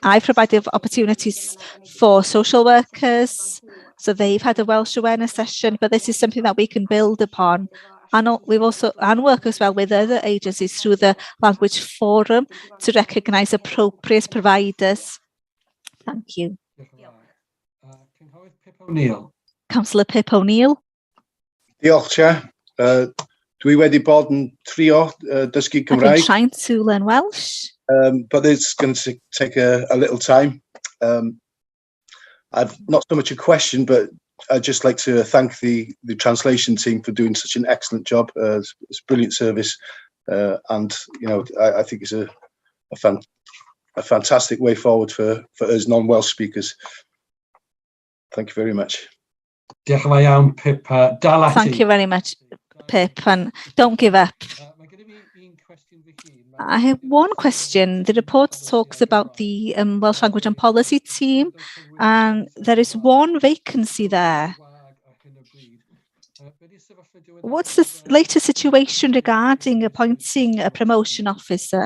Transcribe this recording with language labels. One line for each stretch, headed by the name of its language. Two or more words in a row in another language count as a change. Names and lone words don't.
English: I've provided opportunities for social workers, so they've had a Welsh awareness session, but this is something that we can build upon. And we've also work as well with other agencies through the Language Forum to recognise appropriate providers. Thank you. Councillor Pip O'Neill.
Welsh: Diolch, Chair. Dwi wedi bod yn trio dysgu Cymraeg.
English: I've been trying to learn Welsh. But it's going to take a little time. I've not so much a question, but I'd just like to thank the translation team for doing such an excellent job. It's a brilliant service, and I think it's a fantastic way forward for us non-Welsh speakers. Thank you very much.
Welsh: Diolch yn fawr iawn, Pip. Dal ati.
English: Thank you very much, Pip, and don't give up. I have one question. The report talks about the Welsh Language and Policy team, and there is one vacancy there. What's the latest situation regarding appointing a promotion officer?